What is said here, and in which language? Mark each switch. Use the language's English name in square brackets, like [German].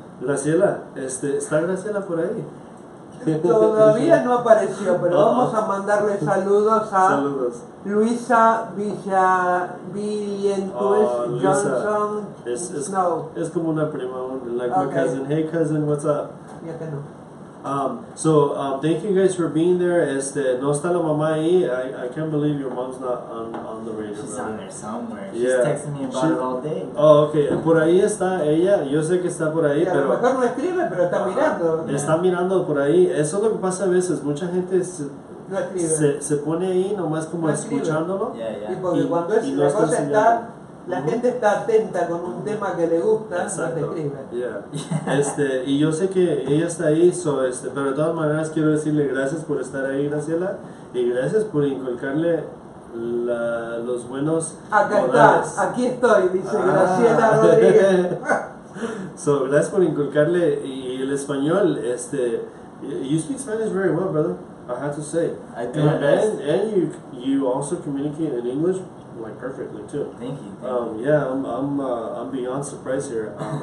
[Spanish] Graciela, ¿está Graciela por ahí? Todavía no apareció, pero vamos a mandarle saludos a Luisa Villentuez Johnson Snow. Es como una prima, [English] like my cousin. Hey cousin, what's up? [Spanish] Ya que no. [English] Thank you guys for being there. [Spanish] No está la mamá ahí. [English] I can't believe your mom's not on the radio. She's on there somewhere. Yeah. She's texting me about it all day. Oh, okay. [Spanish] Por ahí está ella. Yo sé que está por ahí, y a pero lo mejor no escribe, pero está mirando. Está mirando por ahí. Eso es lo que pasa a veces. Mucha gente se pone ahí nomás como escuchándolo. Y porque cuando la cosa está, la gente está atenta con un tema que le gusta, no te escribe. Y yo sé que ella está ahí, pero de todas maneras quiero decirle gracias por estar ahí, Graciela, y gracias por inculcarle los buenos modales. Aquí estoy, dice Graciela Rodríguez. Gracias por inculcarle y el español. [English] You speak Spanish very well, brother. I have to say. I do my best. And you also communicate in English like perfectly too. Thank you. Yeah, I'm beyond surprised here.